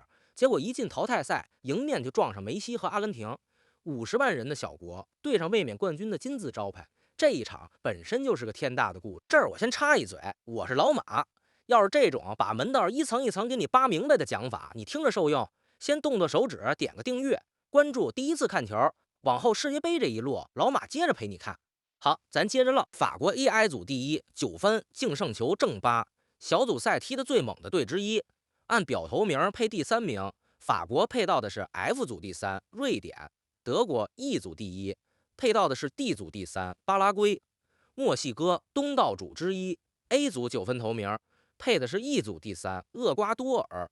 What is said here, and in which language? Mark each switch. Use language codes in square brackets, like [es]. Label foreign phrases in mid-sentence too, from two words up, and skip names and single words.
[zh] 結果一進淘汰賽，迎面就撞上梅西和阿根廷，50萬人的小國對上卫冕冠軍的金字招牌。這一場本身就是個天大的故事。這兒我先插一嘴，我是老馬。要是這種把門道一層一層給你扒明白的講法，你聽着受用，先动动手指點個訂閱，關注第一次看球，往後世界杯這一路，老馬接着陪你看。好，咱接着唠。法國 AI 組第1 9分净勝球正8，小組賽踢得最猛的队之一。按表頭名配第3名，法國配到的是 F 組第3瑞典；德國 E 組第1配到的是 D 組第3巴拉圭；墨西哥東道主之一 A 組9分頭名，配的是 E 組第3厄瓜多爾。